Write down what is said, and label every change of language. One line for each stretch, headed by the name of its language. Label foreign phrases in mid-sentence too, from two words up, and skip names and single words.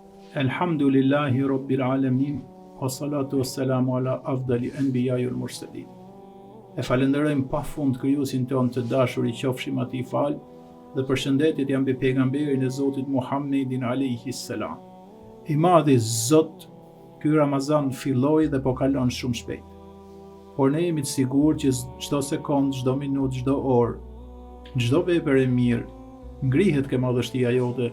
Arabic: الحمد لله رب العالمين والصلاة والسلام على أفضل الأنبياء والمرسلين.
Albanian: E falenderojmë pafund krijuesin ton të dashur, i qofshim atij fal, dhe përshëndetjet janë mbi pejgamberin e Zotit Muhammedin
Arabic: عليه السلام.
Albanian: I madhi Zot, ky Ramazan filloi dhe po kalon shumë shpejt. Por ne jemi të sigurt që çdo sekond, çdo minutë, çdo orë, çdo vepër e mirë ngrihet ke madhështia jote.